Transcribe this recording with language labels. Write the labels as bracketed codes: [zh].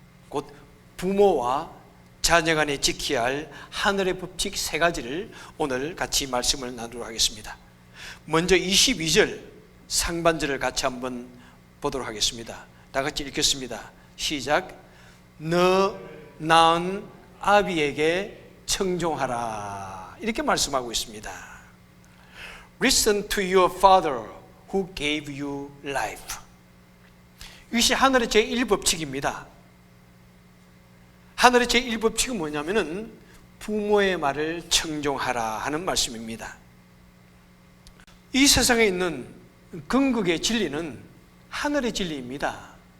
[ko] 곧 부모와 자녀 간에 지켜야 할 하늘의 법칙 3가지를 오늘 같이 말씀을 나누도록 하겠습니다. 먼저 22절 상반절을 같이 한번 보도록 하겠습니다. 다 같이 읽겠습니다. 시작. 너 낳은 아비에게 청종하라, 이렇게 말씀하고 있습니다. [en] Listen to your father who gave you life. [ko] 이것이 하늘의 제1법칙입니다. 하늘의 제1법칙은 뭐냐면은 부모의 말을 청종하라 하는 말씀입니다. 이 세상에 있는 건국의 진리는 하늘의 진리입니다.